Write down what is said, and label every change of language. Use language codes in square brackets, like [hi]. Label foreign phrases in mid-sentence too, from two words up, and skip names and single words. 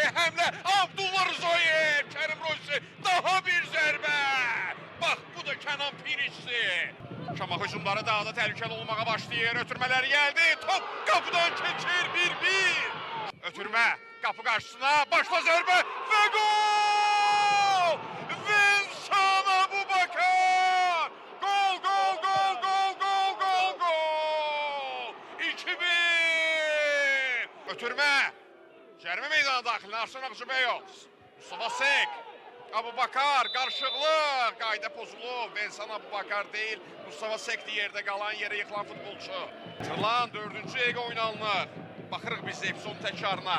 [az] Həmlə Abdullah Rzoyev. Kərim Rossi daha bir zərbə. Bax bu da Kənan Pirişli. Şamaxı hücumları daha da təhlükəli olmağa başlayır. Ötürmələr gəldi. Top qapıdan keçir 1-1. Ötürmə. Qapı qarşısına başla zərbə və gol! Vincent Abubakar! Gol, gol, gol, gol, gol, gol, gol! 2-1! Ötürmə. Cərimə meydanı daxilinə Arslan Ağcıbəyov. Mustafa Sek. Abubakar qarşılıqlı. Qayda pozulub. Vincent Abubakar deyil. Mustafa Sek'di yerdə qalan, yerə yıxılan futbolçu. Tırlan 4-cü dəqiqə oynanılır. Baxırıq biz epizodun təkrarına.